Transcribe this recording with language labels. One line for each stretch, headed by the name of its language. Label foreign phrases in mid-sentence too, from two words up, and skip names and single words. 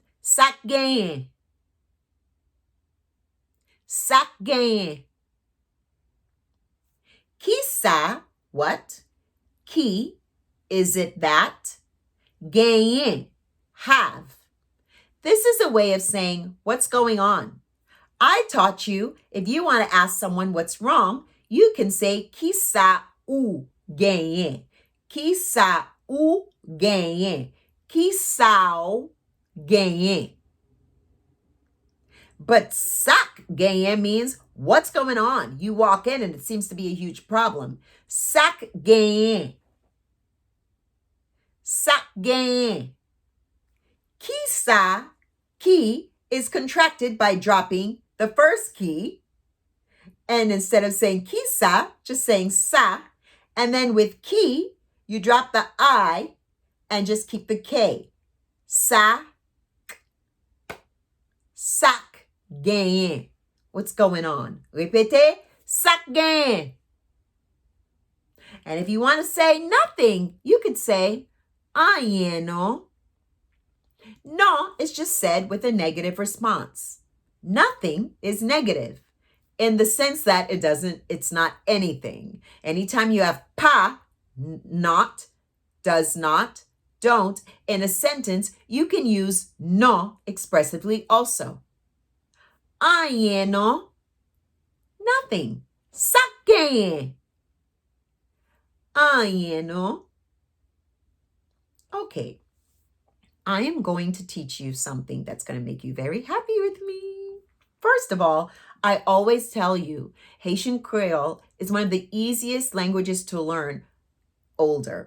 Haitian Creole: Sak genyen. Sak genyen. Ki sa,
English: what? Ki, is it that? Genyen, have. This is a way of saying what's going on. I taught you if you want to ask someone what's wrong, you can say
Haitian Creole: ki sa ou genyen. Ki sa ou genyen. Ki sao genyen.
English: But
Haitian Creole: sak genyen
English: means what's going on. You walk in and it seems to be a huge problem.
Haitian Creole: Sak genyen. Sak genyen. Ki sa,
English: ki is contracted by dropping the first key. And instead of saying
Haitian Creole: ki sa,
English: just saying sa. And then with ki, you drop the I and just keep the K.
Haitian Creole: Sa, sak genyen.
English: What's going on? Répétez,
Haitian Creole: sak genyen.
English: And if you want to say nothing, you could say,
Haitian Creole: rien no.
English: No is just said with a negative response. Nothing is negative in the sense that it's not anything. Anytime you have pas, not, does not, don't, in a sentence, you can use no expressively also.
Haitian Creole: Rien no, nothing. Sak genyen. Rien no.
English: Okay. I am going to teach you something that's going to make you very happy with me. First of all, I always tell you, Haitian Creole is one of the easiest languages to learn older.